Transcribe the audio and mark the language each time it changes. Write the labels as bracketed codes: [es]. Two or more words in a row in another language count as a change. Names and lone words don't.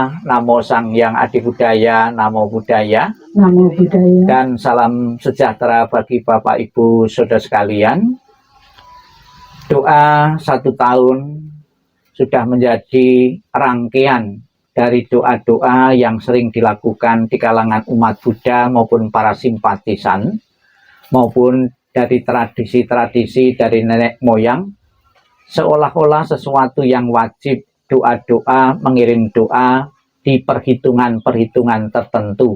[pi] Buddha, Namo Sang Hyang Adi Budaya, Namo Buddhaya. Namo Buddhaya. [id] Dan salam sejahtera bagi Bapak Ibu Saudara sekalian. Doa 1 tahun sudah menjadi rangkaian dari doa-doa yang sering dilakukan di kalangan umat Buddha maupun para simpatisan, maupun dari tradisi-tradisi dari nenek moyang, seolah-olah sesuatu yang wajib, doa-doa, mengirim doa di perhitungan-perhitungan tertentu.